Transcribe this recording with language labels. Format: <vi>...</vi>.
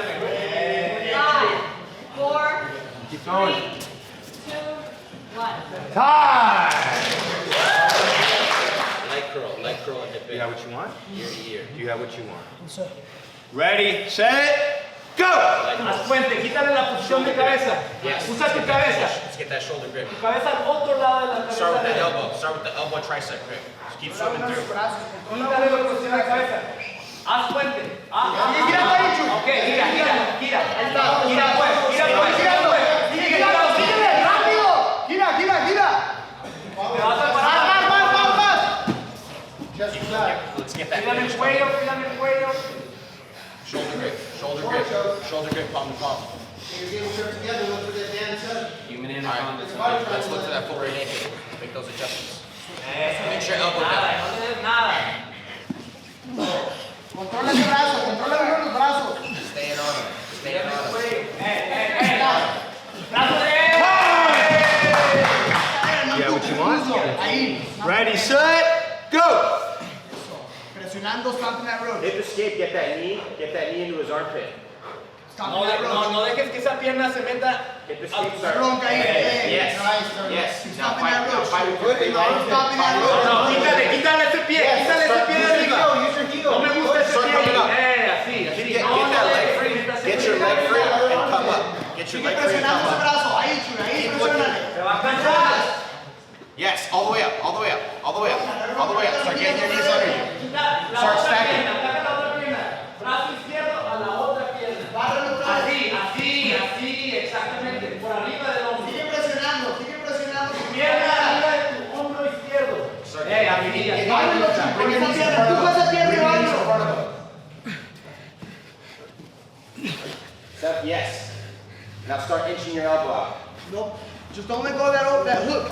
<en>Five, 4, Keep going. 3, 2, 1. Time. Leg curl and hip You have what you want? Ear to ear. Do you have what you want? Ready, set, go!</en> <es>Haz puente, quítale la posición de cabeza.</es> <en>Yes.</en> <es>Usa tu cabeza.</es> <en>Let's get that shoulder grip.</en> <es>Tu cabeza al otro lado de la cabeza.</es> <en>Start with the elbow. Start with the elbow tricep grip. Just keep swimming through.</en> <es>Quítale la posición de la cabeza. Haz puente. Gira. Ok, gira. Gira pues. Rápido. Gira. Te vas a parar.</es> <en>Let's get that</en> <es>Cuídame</es> <en>finish.</en> <es>el cuello.</es> <en>Shoulder grip, palm to palm. Human anaconda. Let's look to that full right ankle. Make those adjustments. Make sure elbow down.</en> <es>No le des nada. Controla ese brazo, controla mejor los brazos.</es> <en>Stay in on him. Stay in on him.</en> <es>Brazo de.</es> <en>You have what you want?</en> <es>Ahí.</es> <en>Ready, set, go! Presionando, stomping that road. Hip escape, get that knee into his armpit.</en> <es>No dejes que esa pierna se meta.</es> <en>Hip escape, start.</en> <es>Bronca ahí.</es> <en>Yes. Yes. Now fight with your free leg.</en> <es>No, quítale ese pie. Quítale ese pie de arriba. No me gusta ese</es> <en>Start coming up.</en> <es>pie. Así.</es> <en>Get that leg free. Get your leg free and come up. Get your leg free and come up. Keep looking.</en> <es>Se va a cansar.</es> <en>Yes, all the way up. Start getting your knees under you. Start stacking.</en> <es>Ataca la otra pierna. Brazo izquierdo a la otra pierna. Así, exactamente. Por arriba del hombro. Sigue presionando. Pierna arriba de tu hombro izquierdo. Habilidad.</es> <en>Bring your knees in front of him. Yes. Now start inching your elbow out. No, just don't let go of that hook.</en>